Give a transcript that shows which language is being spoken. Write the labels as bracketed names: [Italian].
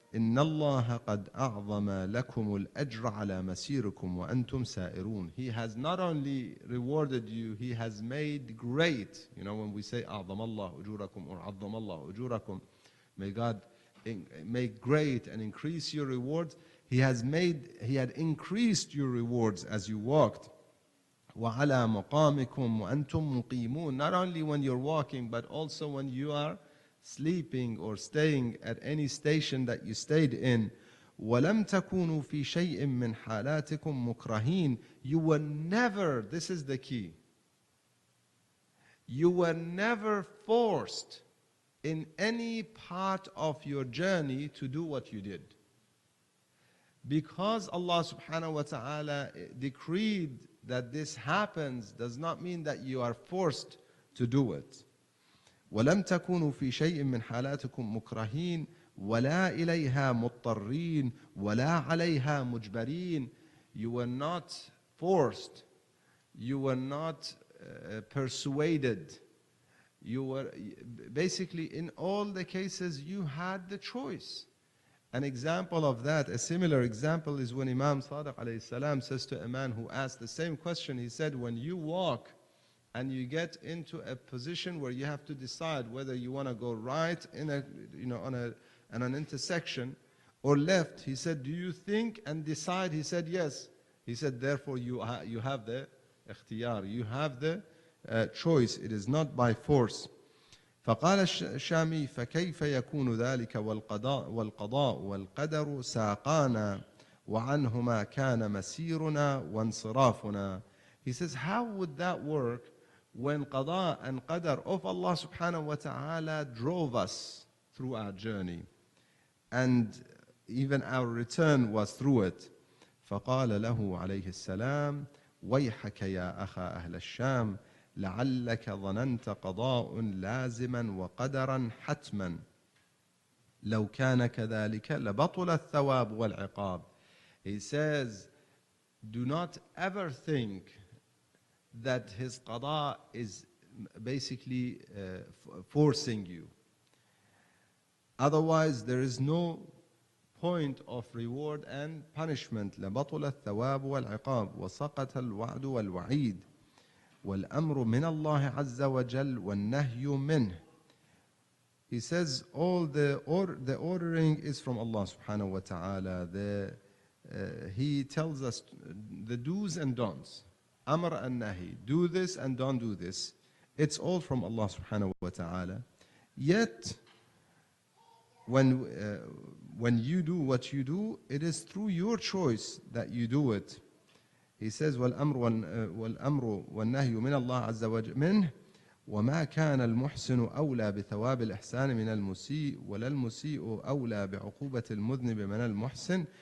[Arabic] إن الله قد أعظم لكم الأجر على مسيركم وأنتم سائرون. [English] He has not only rewarded you, He has made great. You know, when we say [Arabic] أعظم الله أجوركم [English] or [Arabic] عظم الله أجوركم, [English] may God make great and increase your rewards. He had increased your rewards as you walked. [Arabic] وعلى مقامكم وأنتم مقيمون. [English] Not only when you're walking, but also when you are sleeping or staying at any station that you stayed in. [Arabic] ولم تكونوا في شيء من حالاتكم مكرهين. [English] You were never, this is the key, you were never forced in any part of your journey to do what you did. Because Allah subhanahu wa ta'ala decreed that this happens does not mean that you are forced to do it. [Arabic] ولم تكونوا في شيء من حالاتكم مكرهين ولا إليها مضطرين ولا عليها مجبرين. [English] You were not forced, you were not persuaded. You were basically, in all the cases, you had the choice. An example of that, a similar example, is when Imam Sadiq alayhi salam says to a man who asked the same question, he said, when you walk and you get into a position where you have to decide whether you want to go right in a, on an intersection or left, he said, do you think and decide? He said, yes. He said, therefore you have the ikhtiyar, you have the choice. It is not by force. [Arabic] فقال الشامي فكيف يكون ذلك والقضاء والقدر ساقانا وعنهما كان مسيرنا وانصرافنا. [English] He says, how would that work when qada and qadar of Allah subhanahu wa ta'ala drove us through our journey and even our return was through it. [Arabic] فقال له عليه السلام ويحك يا أخا أهل الشام لعلك ظننت قضاء لازما وقدرا حتما لو كان كذلك لبطل الثواب والعقاب. [English] He says, do not ever think that his qada is basically forcing you. Otherwise, there is no point of reward and punishment. [Arabic] لبطل الثواب والعقاب وسقط الوعد والوعيد والأمر من الله عز وجل والنهي منه. [English] He says all the ordering is from Allah subhanahu wa ta'ala. He tells us the do's and don'ts. Amr and nahi. Do this and don't do this. It's all from Allah subhanahu wa ta'ala. Yet, when you do what you do, it is through your choice that you do it. He says, [Arabic] والأمر والنهي من الله عز وجل منه وما كان المحسن أولى بثواب الإحسان من المسيء ولا المسيء أولى بعقوبة المذنب من المحسن.